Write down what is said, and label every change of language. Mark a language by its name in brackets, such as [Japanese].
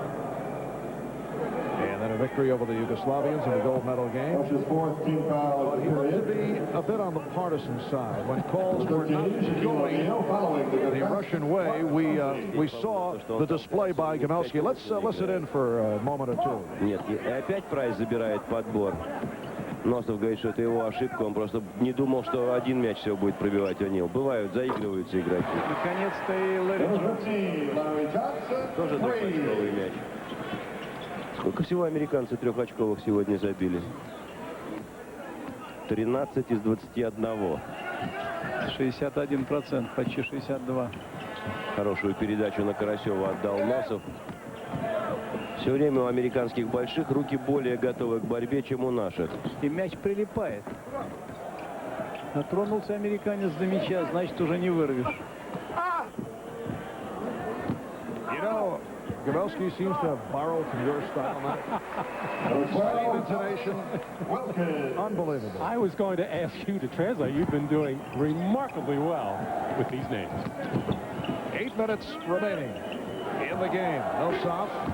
[English] And then a victory over the Yugoslavians in the gold medal game. But he looked to be a bit on the partisan side. When calls were not going the Russian way, we saw the display by Gamelski. Let's listen in for a moment or two. [Russian] Нет, и опять Прайс забирает подбор. Носов говорит, что это его ошибка. Он просто не думал, что один мяч всего будет пробивать О'Нил. Бывают, заигрываются игроки. Наконец-то и Ларри Тоже двухочковый мяч. Сколько всего американцы трехочковых сегодня забили? 13 из 21. 61%, почти 62%. Хорошую передачу на Карасева отдал Носов. Все время у американских больших руки более готовы к борьбе, чем у наших. И мяч прилипает. Натронулся американец до мяча, значит, уже не вырвешь. [English] You know, Gamelski seems to have borrowed from your style now. Same intonation. Unbelievable. I was going to ask you to translate. You've been doing remarkably well with these names. 8 minutes remaining in the game. Nosov.